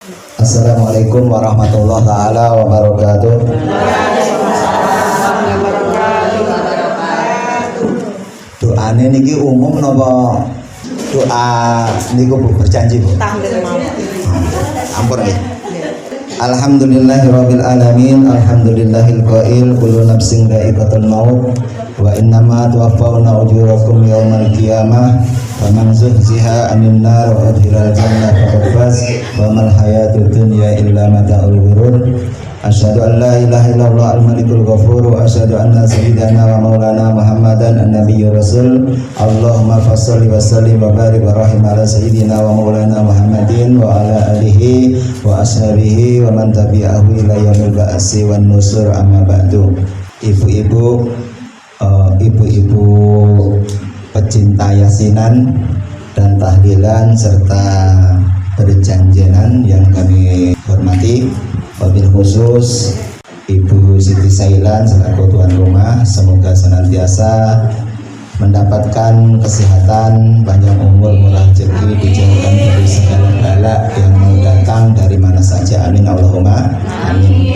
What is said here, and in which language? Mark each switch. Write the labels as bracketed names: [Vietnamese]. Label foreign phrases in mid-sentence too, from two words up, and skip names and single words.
[Arabic] السلام عليكم ورحمة الله تعالى وبركاته. [Javanese] Doane niki umum napa doa niku Bu berjanji Bu? Ampun nggih. [Arabic] الحمد لله رب العالمين الحمد لله القائل كل نفس ذائقة الموت وإنما توفون أجوركم يوم القيامة فمن زحزح عن النار وأدخل الجنة فقد فاز وما الحياة الدنيا إلا متاع الغرور. أشهد أن لا إله إلا الله الملك الغفور وأشهد أن سيدنا ومولانا محمدا النبي الرسول. اللهم فصل وسلم وبارك وارحم على سيدنا ومولانا محمد وعلى آله وأصحابه ومن تبعه إلى يوم البعث والنشور أما بعد. [Indonesian] Ibu-ibu pecinta yasinan dan tahlilan serta berjanjenan yang kami hormati, [Arabic] وبالخصوص [Indonesian] Ibu Siti Sailan selaku tuan rumah, semoga senantiasa mendapatkan kesehatan, panjang umur, murah rezeki, dijauhkan dari segala bala yang mau datang dari mana saja, [Arabic] آمين اللهم آمين.